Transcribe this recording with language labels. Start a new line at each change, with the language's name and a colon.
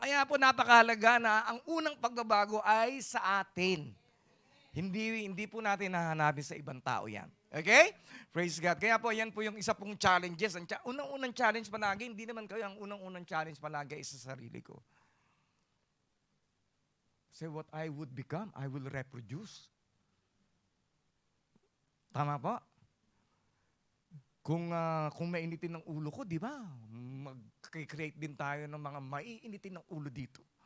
Filipino: Kaya po napakahalaga na ang unang pagbabago ay sa atin. Hindi po natin nahanapin sa ibang tao yan. Okay? Praise God. Kaya po, yan po yung isa pong challenges. Unang-unang challenge palagi, hindi naman kayo ang unang-unang challenge palagi ay sa sarili ko.
English: Say what I would become, I will reproduce.
Filipino: Tama po? Kung mainitin ng ulo ko, di ba? Mag-create din tayo ng mga maiinitin ng ulo dito.